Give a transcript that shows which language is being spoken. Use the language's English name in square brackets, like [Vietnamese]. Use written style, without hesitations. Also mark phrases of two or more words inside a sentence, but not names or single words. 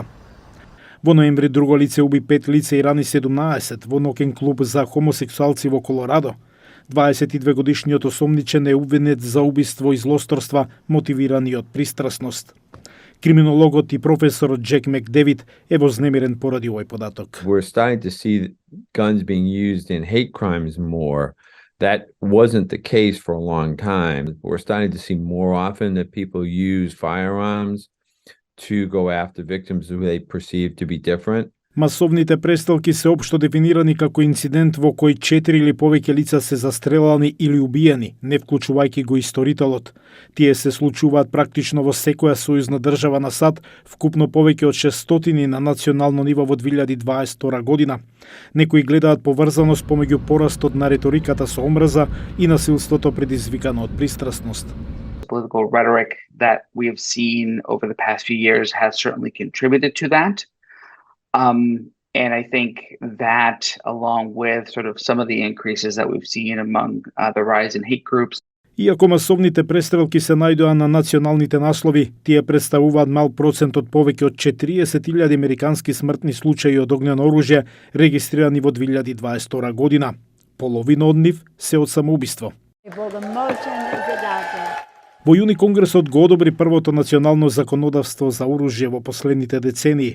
[Macedonian] Во ноември друго лице уби 5 лица и рани 17 во ноќен клуб за хомосексуалци во Колорадо. 22 годишниот осомничен е обвинет за убиство и злосторства мотивирани од пристрасност. Криминологот и професорот Джек Макдевид е вознемирен поради овој податок. [English] We're starting to see guns being used in hate crimes more. That wasn't the case for a long time. We're starting to see more often that people use firearms to go after victims who they perceive to be different. [Macedonian] Масовните престрелки се општо дефинирани како инцидент во кој 4 или повеќе лица се застрелани или убиени, не вклучувајќи го исторителот. Тие се случуваат практично во секоја сојузна држава на САД, вкупно повеќе од 600 на национално ниво во 2022 година. Некои гледаат поврзаност помеѓу порастот на риториката со омраза и насилството предизвикано од пристрасност. [English] Political rhetoric that we have seen over the past few years has certainly contributed to that. And I think that, along with sort of some of the increases that we've seen among the rise in hate groups. [Macedonian] Иако масовните престрелки се најдоа на националните наслови, тие представуваат мал процент од повеќе од 40.000 американски смртни случаи од огнено оружје регистрирани во 2022 година. Половина од нив се од самоубиство. Во јуни Конгресот го одобри првото национално законодавство за оружје во последните децении.